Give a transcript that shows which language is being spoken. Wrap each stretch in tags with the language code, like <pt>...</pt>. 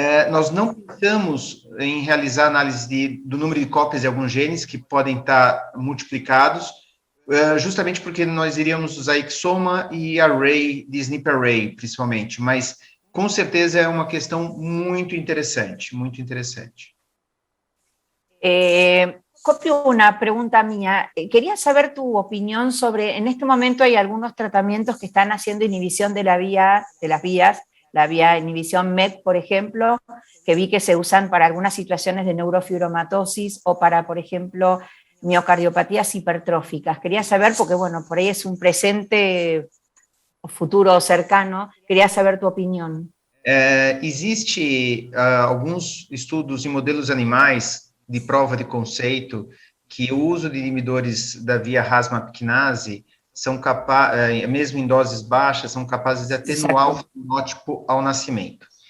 <pt>Nós não pensamos em realizar análise do número de cópias de alguns genes que podem estar multiplicados, justamente porque nós iríamos usar exoma e array, de SNP array, principalmente, mas com certeza é uma questão muito interessante, muito interessante.</pt> <es>Copio una pregunta mía. Quería saber tu opinión sobre, en este momento hay algunos tratamientos que están haciendo inhibición de las vías, la vía inhibición MET, por ejemplo, que vi que se usan para algunas situaciones de neurofibromatosis o para, por ejemplo, miocardiopatías hipertróficas. Quería saber, porque bueno, por ahí es un presente o futuro cercano, quería saber tu opinión.</es> <pt>Existe alguns estudos em modelos animais de prova de conceito que o uso de inibidores da via RAS-MAPkinase são capazes, mesmo em doses baixas, são capazes de atenuar o fenótipo ao nascimento.</pt>